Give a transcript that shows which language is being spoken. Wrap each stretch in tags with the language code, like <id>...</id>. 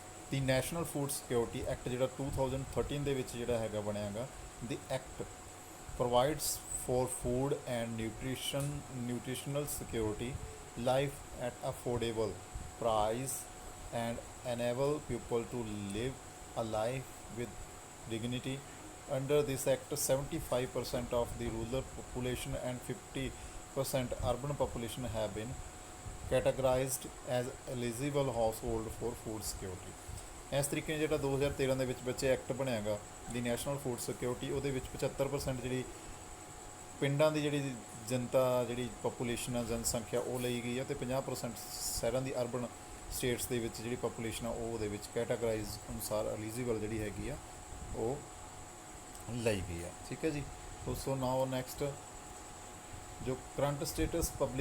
<en>the National Food Security Act</en> <pa>ਜਿਹੜਾ 2013 ਦੇ ਵਿੱਚ ਜਿਹੜਾ ਹੈਗਾ ਬਣਿਆ ਗਾ</pa> <en>The act provides for food and nutritional security life at affordable price and enable people to live a life with dignity. Under this act, 75% of the rural population and 50% urban population have been categorized as eligible household for food security.</en> <pa>ਇਸ ਤਰੀਕੇ ਜਿਹੜਾ 2013 ਦੇ ਵਿੱਚ ਬੱਚੇ act ਬਣਿਆ ਗਾ ਦੀ national food security ਉਹਦੇ ਵਿੱਚ 75% ਜਿਹੜੀ ਪਿੰਡਾਂ ਦੀ ਜਿਹੜੀ ਜਨਤਾ ਜਿਹੜੀ ਪੋਪੂਲੇਸ਼ਨ ਆ ਜਨਸੰਖਿਆ ਉਹ ਲਈ ਗਈ ਆ ਅਤੇ 50% ਸ਼ਹਿਰਾਂ ਦੀ ਅਰਬਨ ਸਟੇਟਸ ਦੇ ਵਿੱਚ ਜਿਹੜੀ ਪਾਪੂਲੇਸ਼ਨ ਆ ਉਹ ਉਹਦੇ ਵਿੱਚ ਕੈਟਾਗਰਾਈਜ਼ ਅਨੁਸਾਰ ਐਲੀਜੀਬਲ ਜਿਹੜੀ ਹੈਗੀ ਆ ਉਹ ਲਈ ਗਈ ਆ ਠੀਕ ਹੈ ਜੀ</pa> <en>so now next</en> <pa>ਜੋ ਕਰੰਟ ਸਟੇਟਸ</pa>